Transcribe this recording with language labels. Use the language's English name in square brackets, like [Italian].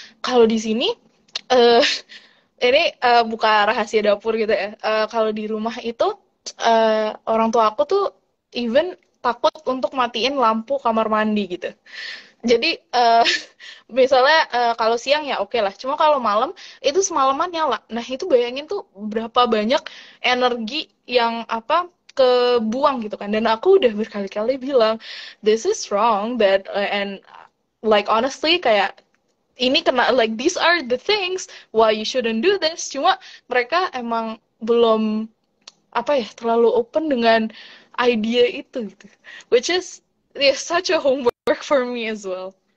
[Indonesian] Kalau di sini ini buka rahasia dapur gitu ya. Kalau di rumah itu orang tua aku tuh even takut untuk matiin lampu kamar mandi gitu. Jadi misalnya kalau siang ya oke lah. Cuma kalau malam itu semalaman nyala. Nah itu bayangin tuh berapa banyak energi yang apa kebuang gitu kan. Dan aku udah berkali-kali bilang [English] this is wrong that and like honestly [Indonesian] kayak ini kena [English] like these are the things why you shouldn't do this. [Indonesian] Cuma mereka emang belum apa ya terlalu open dengan idea itu gitu. [English] Which is such a homework for me as well.